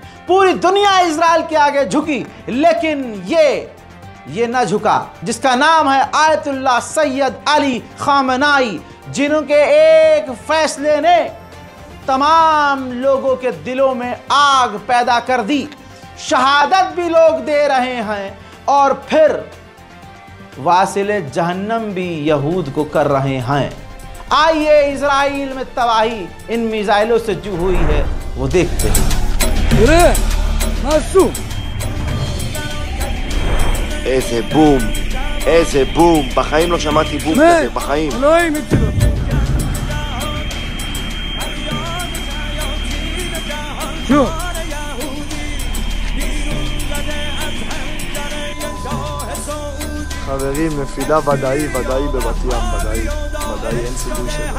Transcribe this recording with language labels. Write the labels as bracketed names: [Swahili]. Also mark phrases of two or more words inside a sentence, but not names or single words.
[Hindi] पूरी दुनिया इजराइल के आगे झुकी, लेकिन ये न झुका, जिसका नाम है आयतुल्लाह सैयद अली खामेनी, जिनके एक फैसले ने तमाम लोगों के दिलों में आग पैदा कर दी। शहादत भी लोग दे रहे हैं और फिर वासिले जहन्नम भी यहूद को कर रहे हैं। आइए, इजराइल में तबाही इन मिसाइलों से जो हुई है वो देखते हैं। [Hebrew] איזה בום, בחיים לא שמעתי בום כזה, בחיים. חברים, נפילה ודאי בבת ים, ודאי, אין סיכוי שלו.